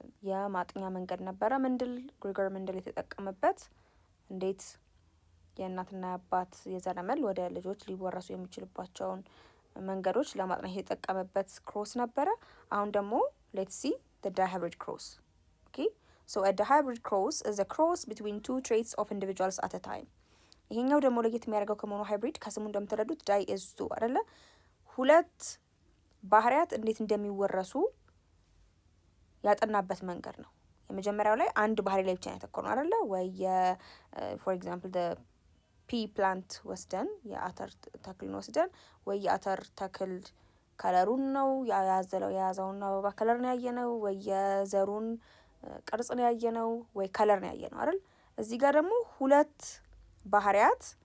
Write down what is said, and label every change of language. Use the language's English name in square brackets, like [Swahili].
[Amharic] የማጥኛ መንገድ ነበረ ግሪገር መንደል የተጠቀመበት እንዴት የእናትና የአባት የዘረመል ወደ ልጆች ሊወረሱ የሚችልባቸውን መንገዶች ለማጥናት የተጠቀመበት ክሮስ ነበረ። አሁን ደግሞ [English] let's see the dihybrid cross. Okay so a dihybrid cross is a cross between two traits of individuals at a time. [Amharic] ይሄኛው ደግሞ ለየት የሚያደርገው ከሞኖ ሃይብሪድ ከስሙ እንደምትረዱት ዳይ is two አይደለ ሁለት ባህሪያት እንዴት እንደሚወረሱ ያጠናበት መንገድ ነው። የመጀመሪያው ላይ አንድ ባህሪ ላይ ብቻ ያተኮረው አይደለ ወይ [English] for example the pea plant [Amharic] ወስደን የአተር ተክልን ወስደን ወይ የአተር ተክል ከለሩን ነው የያዘውን አበባ ከለር ነው ያየነው ወይ የዘሩን ቅርጽ ነው ያየነው ወይ ከለር ነው ያየነው አይደል እዚህ ጋር ደግሞ ሁለት ባህሪያት